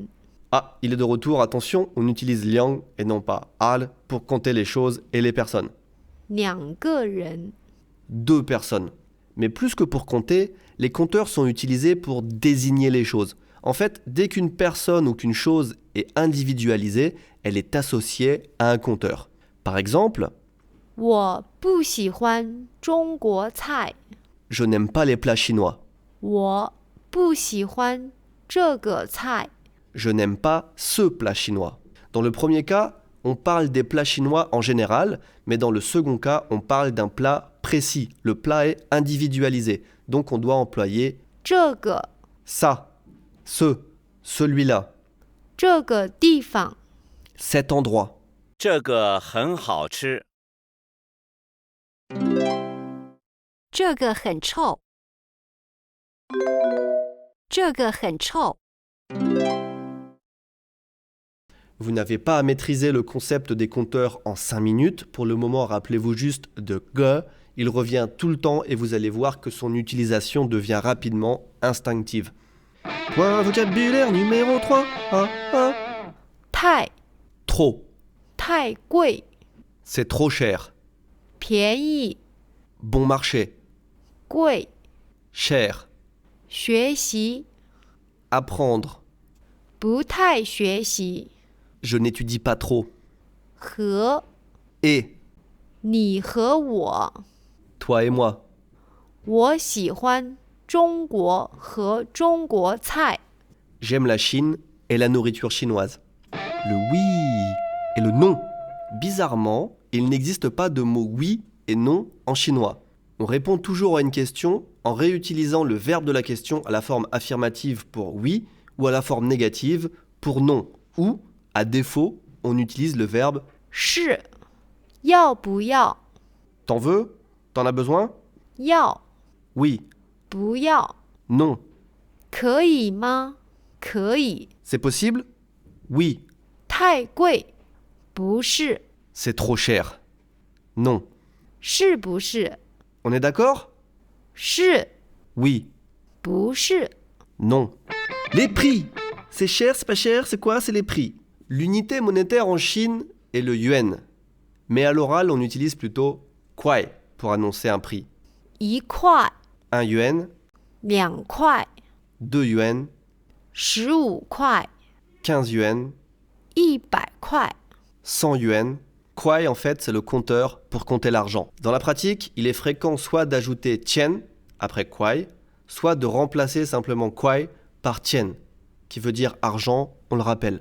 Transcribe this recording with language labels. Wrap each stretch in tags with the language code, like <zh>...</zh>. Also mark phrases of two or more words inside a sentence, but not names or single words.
<fr>Ah, il est de retour, attention, on utilise liang et non pas al pour compter les choses et les personnes.</fr> <zh>两个人，</zh> <fr>Deux personnes. Mais plus que pour compter, les compteurs sont utilisés pour désigner les choses. En fait, dès qu'une personne ou qu'une chose est individualisée, elle est associée à un compteur. Par exemple,</fr> <zh>我不喜欢中国菜，</zh> <fr>je n'aime pas les plats chinois.</fr> <zh>我不喜欢这个菜，</zh> <fr>Je n'aime pas ce plat chinois. Dans le premier cas, on parle des plats chinois en général, mais dans le second cas, on parle d'un plat précis. Le plat est individualisé, donc on doit employer</fr> <zh>这个</zh> <fr>ça, ce, celui-là,</fr> <zh>这个地方，</zh> <fr>cet endroit.</fr> <zh>这个很好吃。这个很臭。这个很臭。</zh> <fr>Vous n'avez pas à maîtriser le concept des compteurs en 5 minutes. Pour le moment, rappelez-vous juste de G. Il revient tout le temps et vous allez voir que son utilisation devient rapidement instinctive. Point vocabulaire numéro 3.</fr> <zh>太</zh> <fr>Trop.</fr> <zh>太贵，</zh> <fr>C'est trop cher.</fr> <zh>便宜</zh> <fr>Bon marché.</fr> <zh>贵，</zh> <fr>Cher.</fr> <zh>学习</zh> <fr>Apprendre.</fr> <zh>不太学习，</zh> <fr>Je n'étudie pas trop.</fr> <zh>和</zh> <fr>Et</fr> <zh>你和我，</zh> <fr>toi et moi.</fr> <zh>我喜欢中国和中国菜，</zh> <fr>J'aime la Chine et la nourriture chinoise. Le oui et le non. Bizarrement, il n'existe pas de mot oui et non en chinois. On répond toujours à une question en réutilisant le verbe de la question à la forme affirmative pour oui ou à la forme négative pour non. Ou, à défaut, on utilise le verbe</fr> <zh>是要不要？</zh> <fr>t'en veux? T'en as besoin?</fr> <zh>要</zh> <fr>Oui.</fr> <zh>不要？</zh> <fr>Non.</fr> <zh>可以吗？可以。</zh> <fr>C'est possible? Oui.</fr> <zh>太贵？不是。</zh> <fr>C'est trop cher. Non.</fr> <zh>是不是？</zh> <fr>On est d'accord?</fr> <zh>是</zh> <fr>Oui.</fr> <zh>不是？</zh> <fr>Non. Les prix. C'est cher, c'est pas cher, c'est quoi? C'est les prix. L'unité monétaire en Chine est le yuan. Mais à l'oral, on utilise plutôt kuai pour annoncer un prix.</fr> <zh>一块、</zh> <fr>Un yuan,</fr> <zh>两块、</zh> <fr>2 yuan,</fr> <zh>15块、</zh> <fr>15 yuan,</fr> <zh>100块。</zh> <fr>100 yuan. Kuai, en fait, c'est le compteur pour compter l'argent. Dans la pratique, il est fréquent soit d'ajouter tian après kuai, soit de remplacer simplement kuai par tian, qui veut dire argent, on le rappelle.</fr>